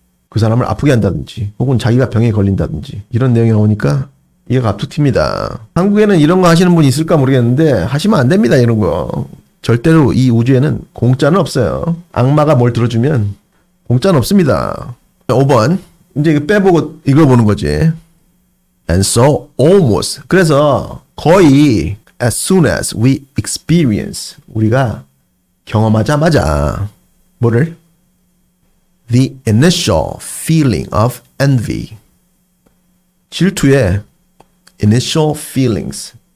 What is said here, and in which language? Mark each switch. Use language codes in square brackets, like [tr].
[ko] 그 사람을 아프게 한다든지 혹은 자기가 병에 걸린다든지 이런 내용이 나오니까 이해가 앞툭 튑니다. 한국에는 이런 거 하시는 분이 있을까 모르겠는데 하시면 안 됩니다. 이런 거. 절대로 이 우주에는 공짜는 없어요. 악마가 뭘 들어주면 공짜는 없습니다. 5번. 이제 이거 빼보고 이걸 보는 거지. [en] And so almost. [ko] 그래서 거의 [en] as soon as we experience. [ko] 우리가 경험하자마자 뭐를? [en] The initial feeling of envy. 질투의 initial feelings.